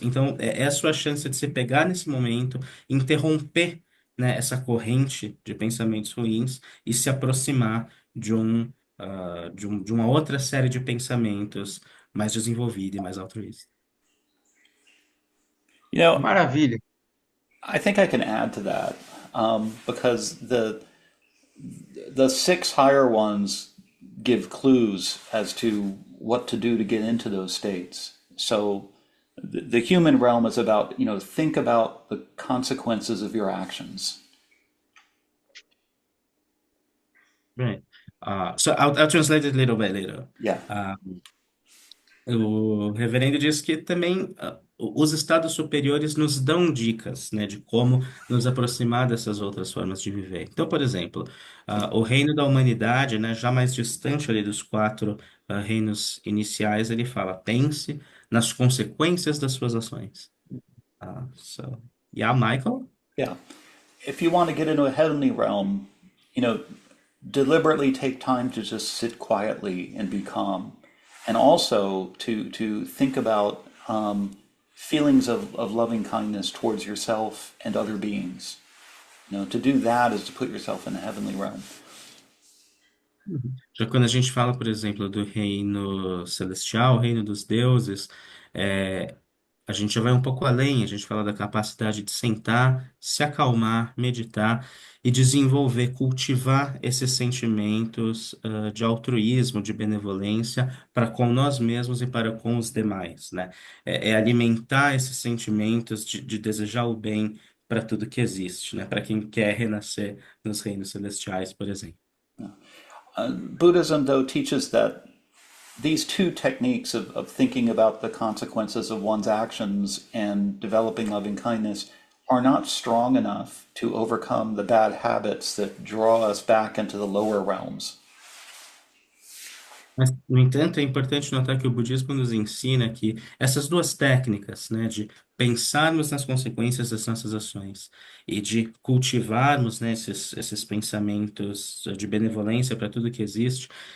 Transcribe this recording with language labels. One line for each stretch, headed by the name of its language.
Portuguese: Então, é a sua chance de se pegar nesse momento, interromper, né, essa corrente de pensamentos ruins e se aproximar de uma outra série de pensamentos mais desenvolvida e mais altruísta.
English: You know,
Portuguese: Maravilha.
English: I think I can add to that because the six higher ones give clues as to what to do to get into those states. So the human realm is about, think about the consequences of your actions. Right. So I'll translate it little by little. Yeah.
Portuguese: O reverendo disse que também os estados superiores nos dão dicas, né, de como nos aproximar dessas outras formas de viver. Então, por exemplo, o reino da humanidade, né, já mais distante ali dos quatro reinos iniciais, ele fala: pense nas consequências das suas ações.
English: So, yeah, Michael? Yeah. If you want to get into a heavenly realm, you know, deliberately take time to just sit quietly and be calm. And also to think about feelings of loving kindness towards yourself and other beings. You know, to do that is to put yourself in the heavenly realm.
Portuguese: Já quando a gente fala, por exemplo, do reino celestial, o reino dos deuses, é, a gente já vai um pouco além, a gente fala da capacidade de sentar, se acalmar, meditar e desenvolver, cultivar esses sentimentos, de altruísmo, de benevolência para com nós mesmos e para com os demais, né? É alimentar esses sentimentos de desejar o bem para tudo que existe, né? Para quem quer renascer nos reinos celestiais, por exemplo.
English: Buddhism, though, teaches that these two techniques of thinking about the consequences of one's actions and developing loving kindness are not strong enough to overcome the bad habits that draw us back into the lower realms.
Portuguese: Mas, no entanto, é importante notar que o budismo nos ensina que essas duas técnicas, né, de pensarmos nas consequências das nossas ações e de cultivarmos, né, esses pensamentos de benevolência para tudo que existe,